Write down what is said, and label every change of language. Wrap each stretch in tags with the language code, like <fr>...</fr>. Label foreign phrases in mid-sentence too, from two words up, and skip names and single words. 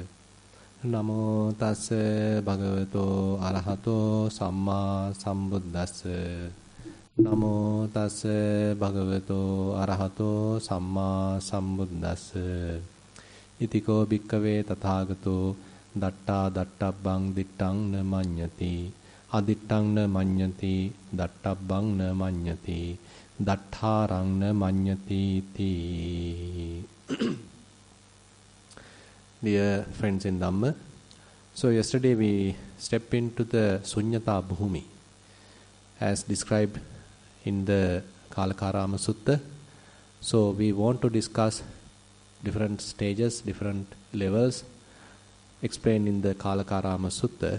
<pi>Namo tassa bhagavato arahato samma sambuddhassa. Namo tassa bhagavato arahato samma sambuddhassa. Itiko bhikkave tathagato datta dattabbang dittang na manyati. Adittang na manyati dattabbang na manyati. Dattharang na manyati ti.</pi> <en>Dear friends in Dhamma, so yesterday we stepped into the Sunyata Bhumi as described in the Kalakarama Sutta. So we want to discuss different stages, different levels explained in the Kalakarama Sutta.</en>